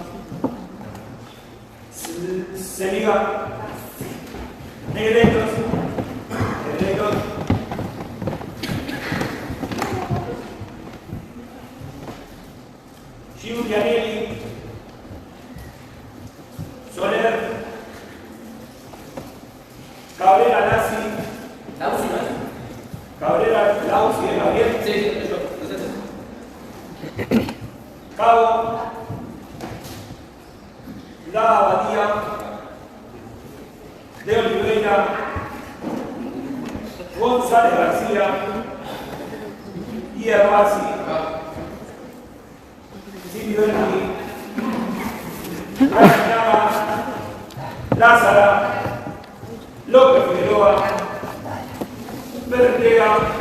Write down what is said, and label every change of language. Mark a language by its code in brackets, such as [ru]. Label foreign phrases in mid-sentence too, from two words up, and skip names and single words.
[es] Seliga, Negreros, Giulianelli, Soler, Cabrera Lassi, Cabrera Lausi de Gabriel, Cabo, La Abadía, De Oliveira, González García, Ierbasi, Silverni, Rañaga, Lázara, López Figueroa, Bertega,